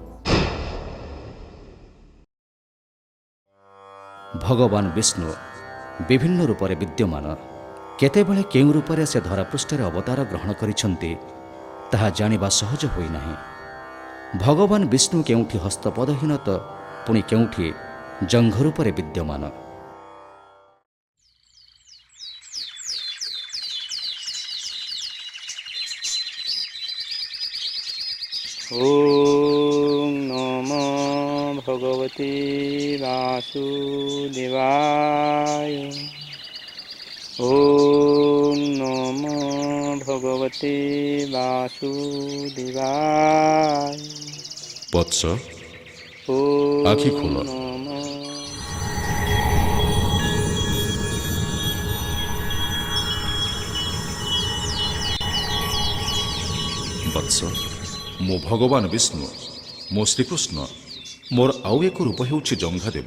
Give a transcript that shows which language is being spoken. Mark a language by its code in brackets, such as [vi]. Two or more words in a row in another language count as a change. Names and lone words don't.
[or] ଭଗବାନ ବିଷ୍ଣୁ ବିଭିନ୍ନ ରୂପରେ ବିଦ୍ୟମାନ। କେତେବେଳେ କେଉଁ ରୂପରେ ସେ ଧରାପୃଷ୍ଠରେ ଅବତାର ଗ୍ରହଣ କରିଛନ୍ତି ତାହା ଜାଣିବା ସହଜ ହୋଇନାହିଁ। ଭଗବାନ ବିଷ୍ଣୁ କେଉଁଠି ହସ୍ତପଦହୀନ ତ ପୁଣି କେଉଁଠି ଜଙ୍ଘ ରୂପରେ ବିଦ୍ୟମାନ। [sa] ओम नमो भगवते वासुदेवाय। ओम नमो भगवते वासुदेवाय। [or] वत्स, [sa] ओम [or] ଆଖି ଖୋଲ। [sa] नमो [or] ବତ୍ସ, ମୋ ଭଗବାନ ବିଷ୍ଣୁ, ମୋ ଶ୍ରୀକୃଷ୍ଣ, ମୋର ଆଉ ଏକ ରୂପ ହେଉଛି ଜଙ୍ଘଦେବ।